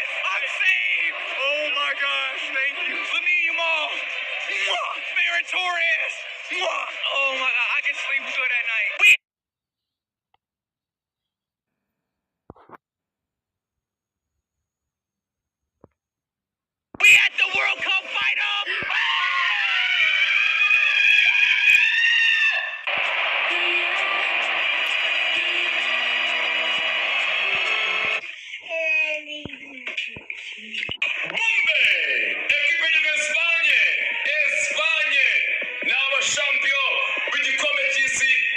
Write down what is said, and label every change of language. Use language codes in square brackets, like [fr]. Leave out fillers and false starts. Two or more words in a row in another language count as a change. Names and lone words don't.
[en] I'm saved! Oh my gosh, thank you. Lamine Yamal! Ferran Torres! Oh my god, I can sleep good at night. We at the World Cup final! [pt] Equipe de Espanha! Espanha! Nova champion! [rw] W'igikombe cy'isi!